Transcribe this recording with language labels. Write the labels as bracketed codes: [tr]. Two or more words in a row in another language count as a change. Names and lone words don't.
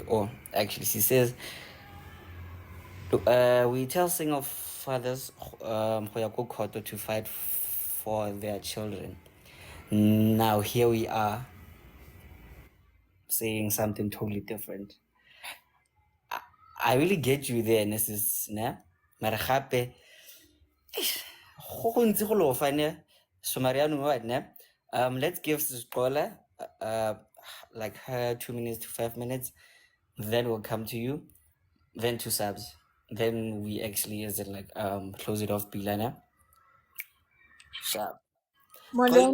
[en] Or actually, she says, we tell single fathers to fight for their children. Now here we are saying something totally different. I really get you there, Mrs. Ne? [tn] Mara gape go ntse go lo fa ne Somariano what ne? [en] Let's give Scholar like her 2 minutes to 5 minutes, then we'll come to you, then 2 subs, then we actually close it off Bilana. Sharp. How are